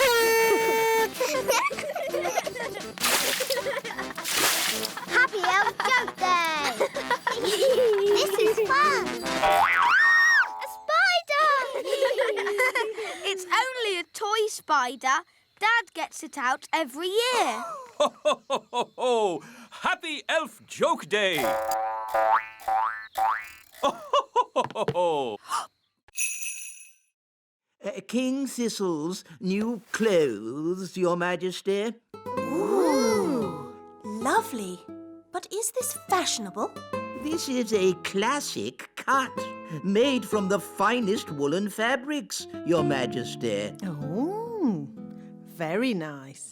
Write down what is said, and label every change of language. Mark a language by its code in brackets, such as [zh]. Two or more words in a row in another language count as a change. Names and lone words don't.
[en] Happy Elf Joke Day. This is fun. A spider. It's only a toy spider. Dad gets it out every year. Ho, ho, ho, ho, ho! Happy Elf Joke Day! Ho, ho, ho, ho, ho! King Thistle's new clothes, Your Majesty. Ooh, lovely. But is this fashionable? This is a classic cut, made from the finest woolen fabrics, Your Majesty. Oh, very nice.